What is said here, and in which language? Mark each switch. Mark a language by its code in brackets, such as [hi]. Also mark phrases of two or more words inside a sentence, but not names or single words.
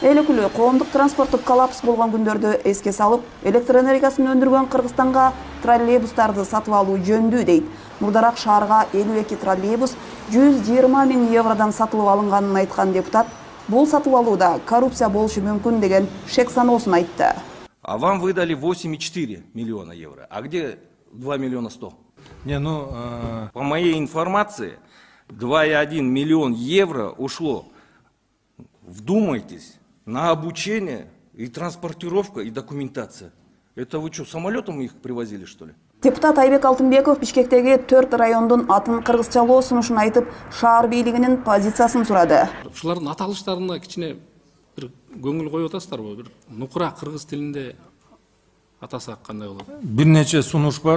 [ky] Эл өкүлү коомдук транспорттук коллапс болгон күндөрдү эске салып, электр энергиясын өндүргөн Кыргызстанга троллейбустарды сатып алуу жөнүндө дейт. Мурдараак шаарга 52 троллейбус 120 000 евродон сатылып алынганын айткан депутат бул сатып алууда коррупция болушу мүмкүн деген шек саноосун айтты. [ru] А вам выдали 8,4 миллиона евро. А где 2 миллиона 100? По моей информации, 2,1 миллион евро ушло, вдумайтесь, на обучение и транспортировка и документация. Это вы что, самолетом их привозили, что ли? [ky] Депутат Айбек Алтынбеков Бишкектеги 4 райондун атын кыргызчалоо сунушун айтып, шаар бийлигинин позициясын сурады. Ушулардын аталыштарына кичине бир көңүл коюп атасыздарбы? Бир нукура кыргыз тилинде атасак кандай болот? Бир нече сунуш бар.